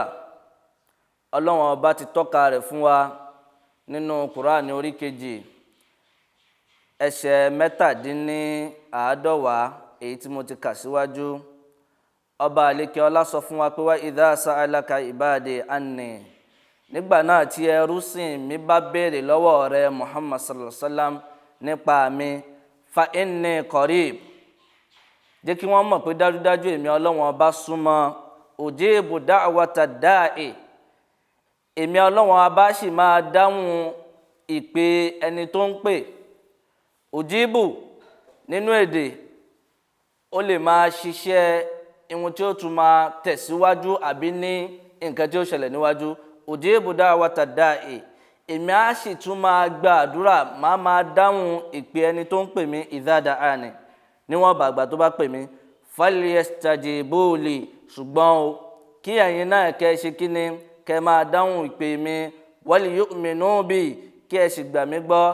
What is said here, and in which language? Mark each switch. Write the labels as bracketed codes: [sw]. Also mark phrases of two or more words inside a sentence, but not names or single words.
[yo] Ọlọ́run Ọba ti tọ́ka rẹ̀ fún wa nínú Kùránì orí kejì ẹsẹ̀ 17 èyí tí mo ti kà síwájú. Ọba àlékè ọlá sọ fún wa pé [ar] وإذا سألك عبادي عني, [yo] nígbà náà tí ẹrúsìn mi bá béèrè lọ́wọ́ rẹ Muhammad [ar] صلى الله عليه وسلم [yo] nípa mi, [ar] فإني قريب, [yo] jẹ́ kí wọ́n mọ̀ pé dájúdájú èmi Ọlọ́run Ọba súnmọ́. [ar] أجيب دعوة الداع, [yo] èmi Ọlọ́run Ọba sì máa dáhùn ìpè ẹni tó ń pè. Ujibu nínú èdè ó lè máa ṣiṣẹ́ ihun tí ó tún máa tẹ̀síwájú àbí ní nǹkan tí ó ṣẹlẹ̀ níwájú. [ar] أجيب دعوة الداع, [yo] èmi á sì tún máa gba àdúrà, máa dáhùn ìpè ẹni tó ń pè mí [ar] إذا دعان, [yo] níwọ̀n bàgbà tó bá pè mí. [ar] فليستجيبوا لي, [yo] ṣùgbọ́n o kí ẹ̀yin náà kẹ́ ṣe kí ni, kẹ́ máa dáhùn ìpè mi. [ar] وليؤمنوا بي, [yo] kí ẹ sì gbà mí gbọ́.